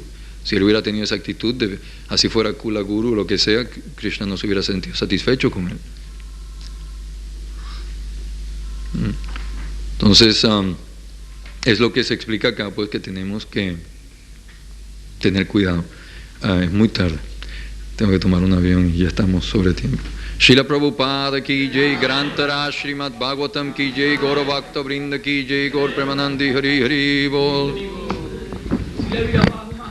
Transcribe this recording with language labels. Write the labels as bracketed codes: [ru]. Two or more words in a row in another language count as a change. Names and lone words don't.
[es] Si él hubiera tenido esa actitud, así fuera Kula Guru o lo que sea, Krishna no se hubiera sentido satisfecho con él. Entonces, es lo que se explica acá, pues que tenemos que tener cuidado. Es muy tarde. Tengo que tomar un avión y ya estamos sobre tiempo. [hi] श्रील प्रभुपाद की जय, ग्रंथरा श्रीमद् भागवतम् की जय, गौर भक्त वृन्द की जय, गौर प्रेमानन्दी हरि हरि बोल.